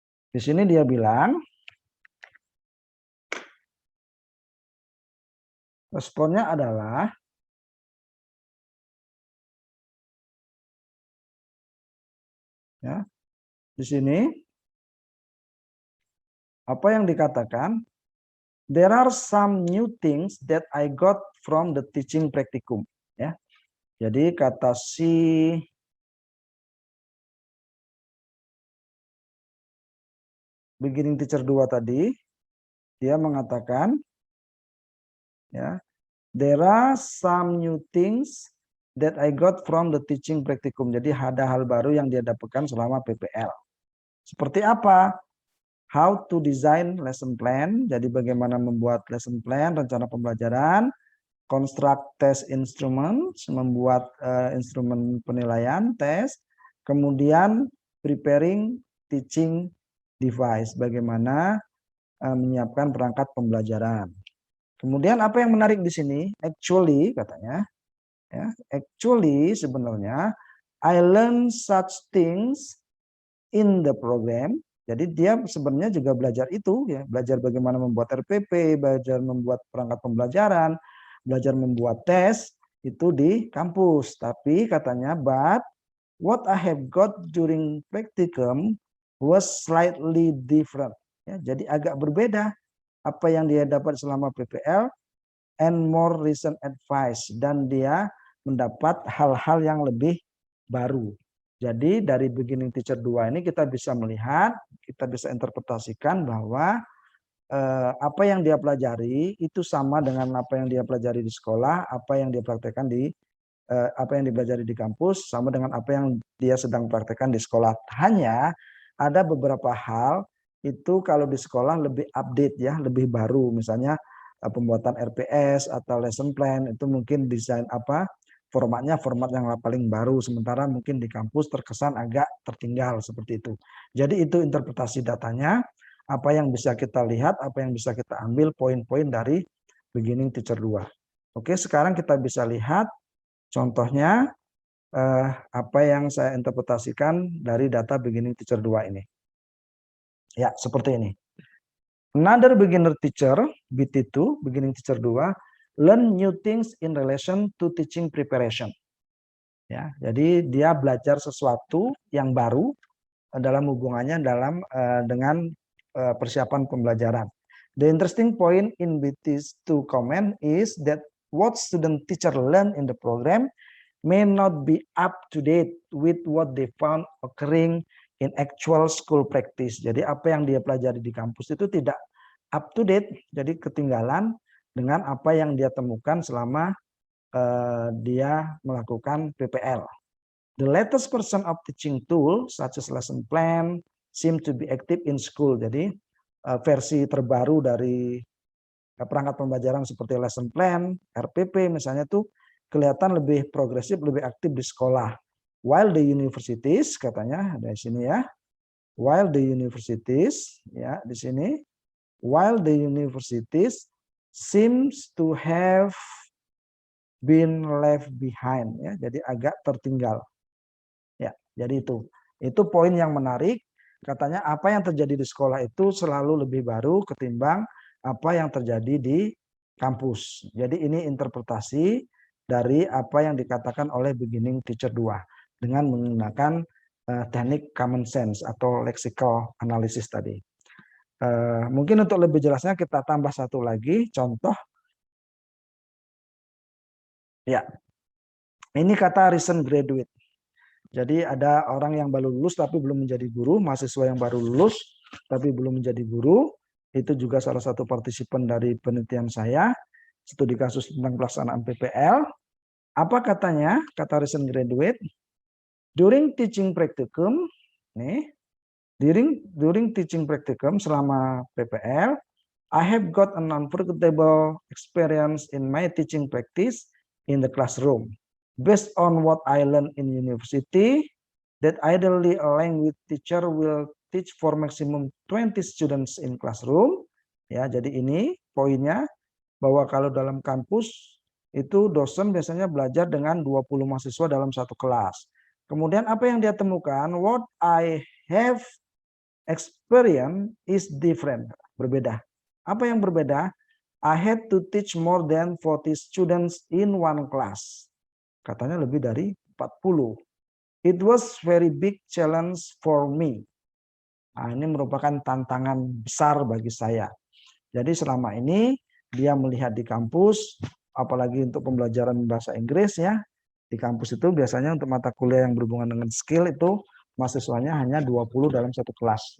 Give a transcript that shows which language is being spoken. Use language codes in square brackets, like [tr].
[id] Di sini dia bilang, responnya adalah ya, di sini apa yang dikatakan? [en] There are some new things that I got from the teaching practicum. [id] Ya, jadi kata si beginning teacher 2 tadi, dia mengatakan, ya, [en] there are some new things that I got from the teaching practicum. [id] Jadi ada hal baru yang dia dapatkan selama PPL. Seperti apa? [en] How to design lesson plan. [id] Jadi bagaimana membuat lesson plan, rencana pembelajaran. [en] Construct test instruments, [id] membuat instrumen penilaian, tes. Kemudian [en] preparing teaching device, [id] bagaimana menyiapkan perangkat pembelajaran. Kemudian apa yang menarik di sini? Actually, katanya, [en] Ya, actually [id] sebenarnya [en] I learn such things in the program. [id] Jadi dia sebenarnya juga belajar itu ya, belajar bagaimana membuat RPP, belajar membuat perangkat pembelajaran, belajar membuat tes itu di kampus. Tapi katanya, [en] but what I have got during practicum was slightly different. [id] Ya, jadi agak berbeda apa yang dia dapat selama PPL [en] and more recent advice, [id] dan dia mendapat hal-hal yang lebih baru. Jadi dari beginning teacher 2 ini kita bisa melihat, kita bisa interpretasikan bahwa apa yang dia pelajari itu sama dengan apa yang dia pelajari di sekolah, apa yang dia praktekkan di apa yang dipelajari di kampus sama dengan apa yang dia sedang praktekkan di sekolah. Hanya ada beberapa hal itu kalau di sekolah lebih update ya, lebih baru. Misalnya pembuatan RPS atau lesson plan itu mungkin desain apa formatnya format yang paling baru, sementara mungkin di kampus terkesan agak tertinggal seperti itu. Jadi itu interpretasi datanya, apa yang bisa kita lihat, apa yang bisa kita ambil poin-poin dari beginning teacher 2. Oke, sekarang kita bisa lihat contohnya apa yang saya interpretasikan dari data beginning teacher 2 ini. Ya, seperti ini. [en] Another beginner teacher, BT2, beginning teacher 2, learn new things in relation to teaching preparation. [id] Ya, jadi dia belajar sesuatu yang baru dalam hubungannya dengan persiapan pembelajaran. [en] The interesting point in BT2 comment is that what student teacher learn in the program may not be up to date with what they found occurring in actual school practice. [id] Jadi apa yang dia pelajari di kampus itu tidak up to date, jadi ketinggalan dengan apa yang dia temukan selama dia melakukan PPL. [en] The latest version of teaching tool such as lesson plan seem to be active in school. [id] Jadi versi terbaru dari perangkat pembelajaran seperti lesson plan, RPP misalnya tuh kelihatan lebih progresif, lebih aktif di sekolah. [en] While the universities, [id] katanya ada di sini ya. While the universities, ya di sini. [en] While the universities seems to have been left behind, ya. [id] Jadi agak tertinggal. Ya, jadi itu poin yang menarik. Katanya apa yang terjadi di sekolah itu selalu lebih baru ketimbang apa yang terjadi di kampus. Jadi ini interpretasi dari apa yang dikatakan oleh beginning teacher 2 dengan menggunakan teknik common sense atau lexical analysis tadi. Mungkin untuk lebih jelasnya kita tambah satu lagi contoh. Ya, ini kata recent graduate. Jadi ada orang yang baru lulus tapi belum menjadi guru, mahasiswa yang baru lulus tapi belum menjadi guru. Itu juga salah satu partisipan dari penelitian saya, studi kasus tentang pelaksanaan PPL. Apa katanya? [en] Kata recent graduate, during teaching practicum, nih, during teaching practicum [id] selama PPL, [en] I have got an unforgettable experience in my teaching practice in the classroom. Based on what I learned in university, that ideally a language teacher will teach for maximum 20 students in classroom. [id] Ya, jadi ini poinnya bahwa kalau dalam kampus itu dosen biasanya belajar dengan 20 mahasiswa dalam satu kelas. Kemudian apa yang dia temukan? [en] What I have experienced is different, [id] berbeda. Apa yang berbeda? [en] I had to teach more than 40 students in one class. [id] Katanya lebih dari 40. [en] It was very big challenge for me. [id] Nah, ini merupakan tantangan besar bagi saya. Jadi selama ini dia melihat di kampus, apalagi untuk pembelajaran bahasa Inggris ya, di kampus itu biasanya untuk mata kuliah yang berhubungan dengan skill itu mahasiswanya hanya 20 dalam satu kelas.